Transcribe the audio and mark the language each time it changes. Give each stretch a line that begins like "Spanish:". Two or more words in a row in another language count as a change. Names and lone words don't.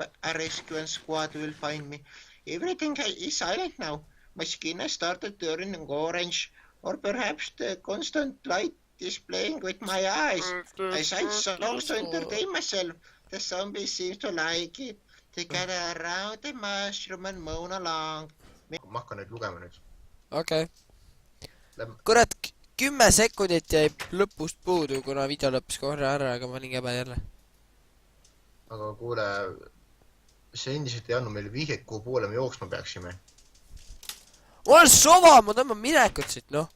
English: A rescue squad will find me. Everything is silent now. My skin has started turning orange, or perhaps the constant light is playing with my eyes. I should also entertain myself. The zombies seem to like it. They gather around the mushroom and moan along.
Estonian: Ma hakkan nüüd lugema nüüd. Okei. Kurat, 10 sekundit jäi lõpust puudu, kuna video lõppes korra ära, aga ma olin käbe jälle. Aga kuule, see endiselt ei andnud meile vihjet, kuhu poole me jooksma peaksime. Ma olen sova, ma tõmban minekut siit, noh.